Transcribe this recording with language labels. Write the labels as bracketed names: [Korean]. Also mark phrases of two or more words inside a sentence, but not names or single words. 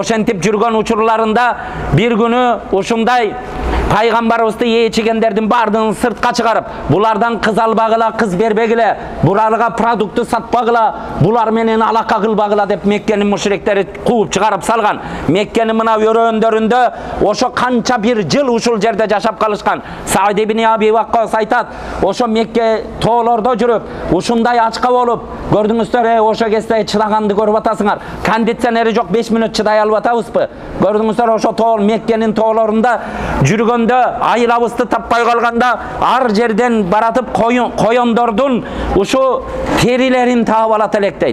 [Kyrgyz] Ошентип жүргөн учурларында бир күнү ушундай Пайgambarыбызды ечигендердин бардыгын сыртка чыгарып, булардан кыз албагыла, кыз бербегиле, буларга продукты сатпагыла, булар менен алака кылбагыла деп Меккенин мушриктери кууп чыгарып салган. Меккенин мына өрөөндөрүндө ошо канча бир жыл ушул жерде жашап калышкан. Саид ибн Аби Ваккас айтат, ошо Мекке тоолордо жүрүп, ушундай ачка болуп, көрдүңүздөр, ошо кезде чыдаганды көрүп атасыңар. Кондиционери жок, 5 мүнөт чыдай алып атабызбы? Көрдүңүздөр, ошо тоол Меккенин тоолорунда жүргөндө, айылабызды таппай калганда, ар жерден баратып коёндордун ушу терилерин таап алат элек дейт.